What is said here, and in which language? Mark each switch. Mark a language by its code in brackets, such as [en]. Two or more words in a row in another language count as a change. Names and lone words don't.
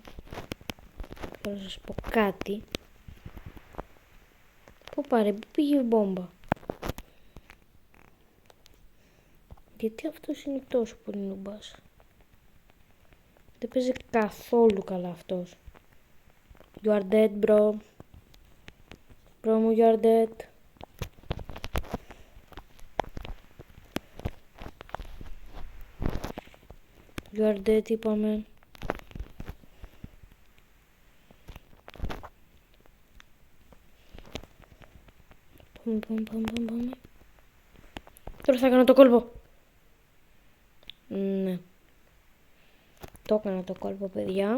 [el] Θέλω να σας πω κάτι. Πού πάρε, πού πήγε η μπόμπα. Γιατί αυτός είναι τόσο πολύ νουμπάς. Δεν παίζει καθόλου καλά αυτός. [en] You are dead, bro. [el] Bro μου, [en] you are dead. You are dead, [el] είπαμε. Πάμε. Τώρα θα κάνω το κόλπο. Ναι. Το έκανα το κόλπο, παιδιά.